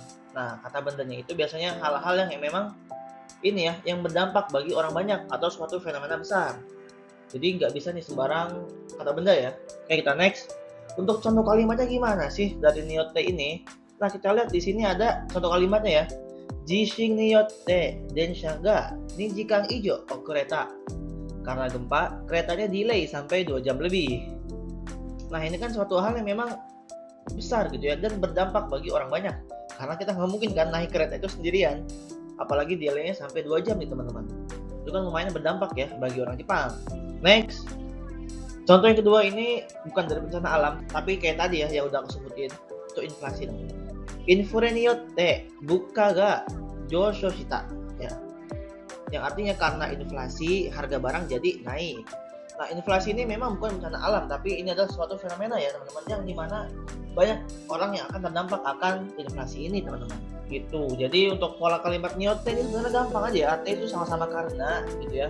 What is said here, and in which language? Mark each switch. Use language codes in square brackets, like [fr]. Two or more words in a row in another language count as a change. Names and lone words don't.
[id] Nah, kata bendanya itu biasanya hal-hal yang memang ini ya yang berdampak bagi orang banyak atau suatu fenomena besar. Jadi nggak bisa nih sembarang kata benda ya. Oke, kita next. Untuk contoh kalimatnya gimana sih dari niyotte ini? Nah, kita lihat di sini ada contoh kalimatnya ya. [ja] 地震によって電車が2時間以上遅れた. [id] Karena gempa, keretanya delay sampai 2 jam lebih. Nah, ini kan suatu hal yang memang besar gitu ya dan berdampak bagi orang banyak. Karena kita nggak mungkin kan naik kereta itu sendirian. Apalagi delaynya sampai 2 jam nih teman-teman. Itu kan lumayan berdampak ya bagi orang Jepang. Next. Contoh yang kedua ini bukan dari bencana alam, tapi kayak tadi ya yang udah aku sebutin, itu inflasi namanya. [ja] インフレによって物価が上昇した ya. [id] Yang artinya karena inflasi harga barang jadi naik. Nah, inflasi ini memang bukan bencana alam, tapi ini adalah suatu fenomena ya teman-teman yang dimana banyak orang yang akan terdampak akan inflasi ini teman-teman. Gitu. Jadi untuk pola kalimat niyotte ini sebenarnya gampang aja ya, artinya itu sama-sama karena gitu ya.